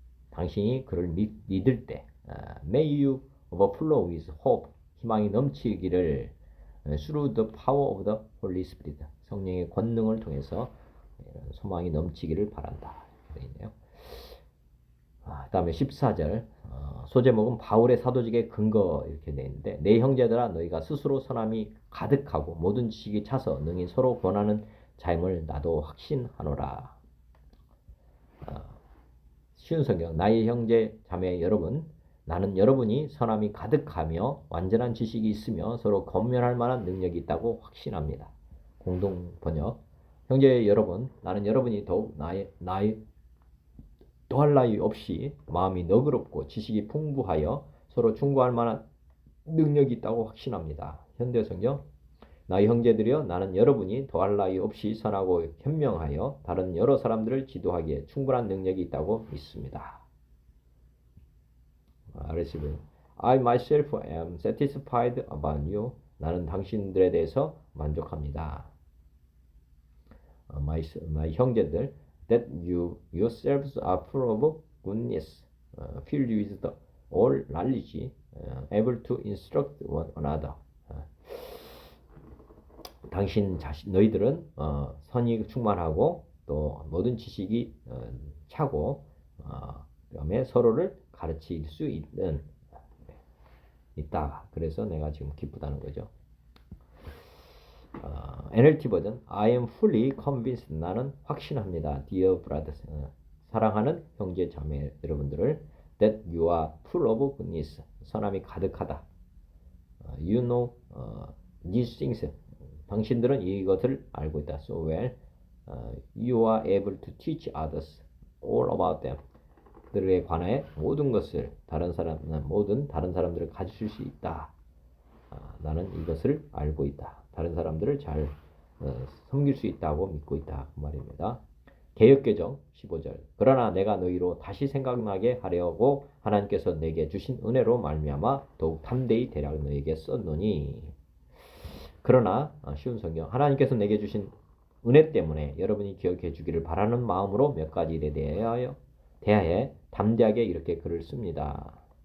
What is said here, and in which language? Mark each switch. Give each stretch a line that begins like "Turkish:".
Korean: 당신이 그를 믿을 때
English: may you overflow with hope.
Korean: 희망이 넘치기를
English: through the power of the Holy Spirit.
Korean: 성령의 권능을 통해서 소망이 넘치기를 바란다. 있네요. 다음에 14절 소제목은 바울의 사도직의 근거 이렇게 되어 있는데 내 형제들아 너희가 스스로 선함이 가득하고 모든 지식이 차서 능히 서로 권하는 자임을 나도 확신하노라. 쉬운 성경 나의 형제 자매 여러분 나는 여러분이 선함이 가득하며 완전한 지식이 있으며 서로 권면할 만한 능력이 있다고 확신합니다. 공동 번역 형제 여러분 나는 여러분이 더욱 더할 나위 없이 마음이 너그럽고 지식이 풍부하여 서로 충고할 만한 능력이 있다고 확신합니다. 현대성경 나의 형제들이여 나는 여러분이 더할 나위 없이 선하고 현명하여 다른 여러 사람들을 지도하기에 충분한 능력이 있다고 믿습니다.
English: RSV I myself am satisfied about you.
Korean: 나는 당신들에 대해서 만족합니다.
English: my 형제들 that you yourselves are full of goodness, filled with the all knowledge, able to instruct one another.
Korean: 당신 자신 너희들은 선이 충만하고 또 모든 지식이 차고 그다음에 서로를 가르칠 수 있다. 그래서 내가 지금 기쁘다는 거죠.
English: NLT 버전 I am fully convinced.
Korean: 나는 확신합니다.
English: Dear brothers.
Korean: 사랑하는 형제 자매 여러분들을
English: that you are full of goodness.
Korean: 선함이 가득하다.
English: You know these things.
Korean: 당신들은 이것을 알고 있다.
English: So well. You are able to teach others all about them.
Korean: 그들에 관해 모든 것을 다른 사람들을 가르칠 수 있다. 나는 이것을 알고 있다. 다른 사람들을 잘 섬길 수 있다고 믿고 있다. 그 말입니다. 개역개정 15절 그러나 내가 너희로 다시 생각나게 하려고 하나님께서 내게 주신 은혜로 말미암아 더욱 담대히 대략 너희에게 썼노니 그러나 쉬운 성경 하나님께서 내게 주신 은혜 때문에 여러분이 기억해 주기를 바라는 마음으로 몇 가지 일에 대하여 담대하게 이렇게 글을 씁니다.